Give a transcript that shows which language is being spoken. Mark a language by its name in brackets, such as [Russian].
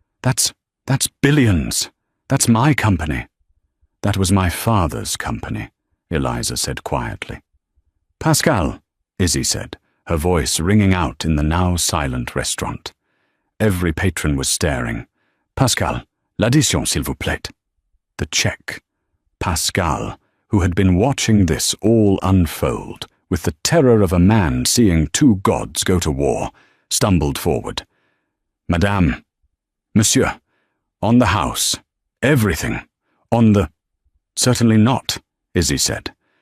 [English] That's billions. That's my company." "That was my father's company," Eliza said quietly. "Pascal," Izzy said, her voice ringing out in the now silent restaurant. Every patron was staring. [French] "Pascal, l'addition, s'il vous plaît." [English] The check. Pascal, who had been watching this all unfold, with the terror of a man seeing two gods go to war, stumbled forward. "Madame, Monsieur, on the house, everything, on the—" "Certainly not," Izzy said.